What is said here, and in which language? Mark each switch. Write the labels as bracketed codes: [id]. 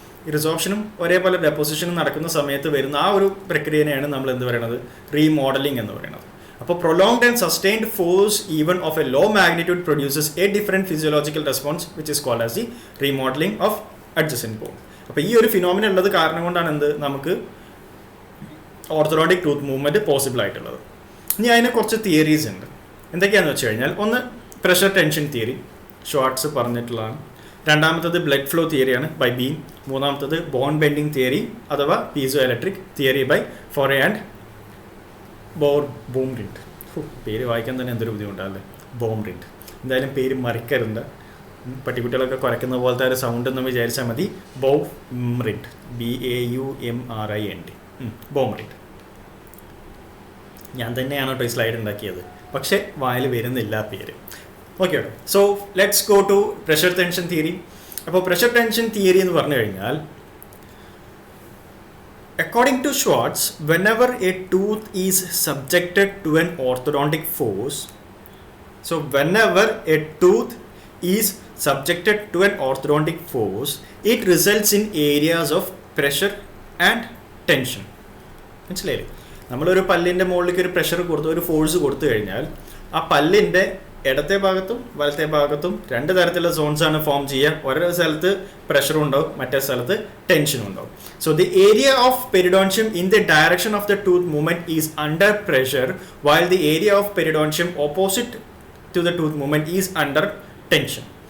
[ml] ഈ റിസോപ്ഷനും ഒരേപോലെ ഡെപ്പോസിഷനും നടക്കുന്ന സമയത്ത് വരുന്ന ആ ഒരു പ്രക്രിയനെയാണ് നമ്മൾ എന്ത് പറയുന്നത് റീമോഡലിംഗ് എന്ന് പറയുന്നത്. അപ്പോൾ [en] prolonged and sustained force even of a low magnitude produces a different physiological response which is called as the remodeling of adjacent bone. [ml] അപ്പോൾ ഈ ഒരു ഫിനോമിന ഉള്ളത് കാരണം കൊണ്ടാണ് എന്ത് നമുക്ക് ഓർത്തഡോണ്ടിക് ടൂത്ത് മൂവ്മെൻറ്റ് പോസിബിൾ ആയിട്ടുള്ളത്. ഇനി അതിന് കുറച്ച് തിയറീസ് ഉണ്ട്. എന്തൊക്കെയാണെന്ന് വെച്ച് കഴിഞ്ഞാൽ, ഒന്ന് പ്രഷർ ടെൻഷൻ തിയറി, ഷോർട്ട്സ് പറഞ്ഞിട്ടുള്ളതാണ്. രണ്ടാമത്തത് ബ്ലഡ് ഫ്ലോ തിയറിയാണ് ബൈ ബീം. മൂന്നാമത്തത് ബോൺ ബെൻഡിങ് തിയറി അഥവാ piezo electric theory by ഫോറെ and ബോംറിൻഡ്. പേര് വായിക്കാൻ തന്നെ എന്തൊരു ബുദ്ധിമുട്ടല്ലേ, ബോംറിൻഡ്. എന്തായാലും പേര് മറിക്കരുത്, പട്ടിക്കുട്ടികളൊക്കെ കുറയ്ക്കുന്ന പോലത്തെ ഒരു സൗണ്ട് എന്ന് വിചാരിച്ചാൽ മതി. ബോംറിൻഡ്, BAUMRIND, ബോംറിൻഡ്. ഞാൻ തന്നെയാണ് കേട്ടോ ഈ സ്ലൈഡ് ഉണ്ടാക്കിയത്, പക്ഷേ വായിൽ വരുന്നില്ല പേര്. [en] Okay, so let's go to pressure tension theory. [ml] അപ്പോൾ പ്രഷർ ടെൻഷൻ തിയറി എന്ന് പറഞ്ഞു കഴിഞ്ഞാൽ, [en] According to Schwarz, whenever a tooth is subjected to an orthodontic force, so whenever a tooth is subjected to an orthodontic force, it results in areas of pressure and tension. [ml] മനസ്സിലായില്ലേ? നമ്മളൊരു പല്ലിൻ്റെ മുകളിലേക്ക് ഒരു pressure കൊടുത്ത് ഒരു force കൊടുത്തു കഴിഞ്ഞാൽ ആ പല്ലിൻ്റെ ഇടത്തെ ഭാഗത്തും വലത്തെ ഭാഗത്തും രണ്ട് തരത്തിലുള്ള സോൺസാണ് ഫോം ചെയ്യുക. ഓരോ സ്ഥലത്ത് പ്രഷറും ഉണ്ടാവും, മറ്റേ സ്ഥലത്ത് ടെൻഷനും ഉണ്ടാവും. [en] So the area of periodontium in the direction of the tooth movement is under pressure, while the area of periodontium opposite to the tooth movement is under tension.